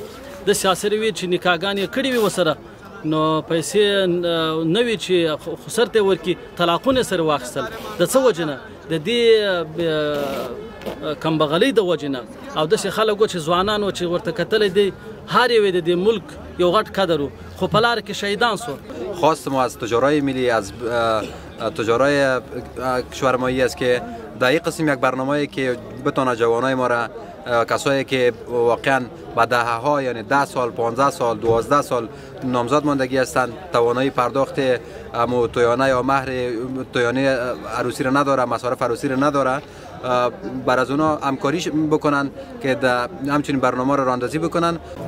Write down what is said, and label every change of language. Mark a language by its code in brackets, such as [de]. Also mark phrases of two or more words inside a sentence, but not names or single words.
[ps] د سیاسي وي چې نکاحګانې کړې وي ورسره نو پیسې نه وي چې خسر ته ورکړي، طلاقونه سره واخیستل. د څه وجې نه؟ د دې کمبغلۍ د وجې نه. او داسې خلک چې ځوانان چې ورته کتلی دی هر یو د دې ملک یو غټ قدر و، خو په لاره کې شهیدان سو. [fa] خواست ما از تجارای ملی، از تجارای کشور ما است که در این قسم یک برنامه‌ای که بتونه جوانای ما را، کسایی که واقعا با دهه‌ها یعنی 10 سال 15 سال 12 سال نامزد ماندگی هستند، توانایی پرداخت تویانه یا مهر تویانه عروسی را نداره، مصارف عروسی را نداره، بر از اونا همکاری بکنن که همچنین برنامه را راندازی بکنن.